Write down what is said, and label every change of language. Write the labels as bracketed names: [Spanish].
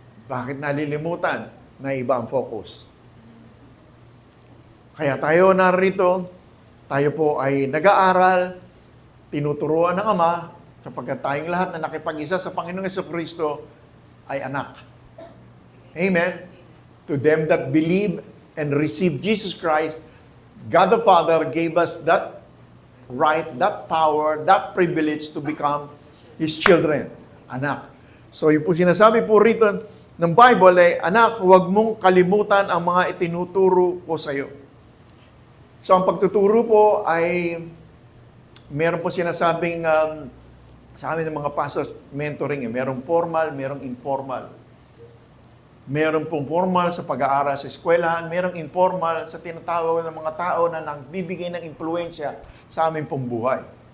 [Filipino] Bakit nalilimutan? Na iba ang focus. Kaya tayo narito, Tayo po ay nag-aaral, tinuturuan ng Ama, sapagkat tayong lahat na nakipag-isa sa Panginoong Jesucristo ay anak. Amen? [English] To them that believe and receive Jesus Christ, God the Father gave us that right, that power, that privilege to become His children, anak. [Filipino] So yung po sinasabi po rito ng Bible ay, anak, huwag mong kalimutan ang mga itinuturo ko sa iyo. So ang pagtuturo po ay meron po sinasabing sa amin ng mga pastors, mentoring. Merong formal, merong informal. Meron pong formal sa pag-aaral sa eskwelahan, merong informal sa tinatawag ng mga tao na nagbibigay ng impluensya sa amin pong buhay.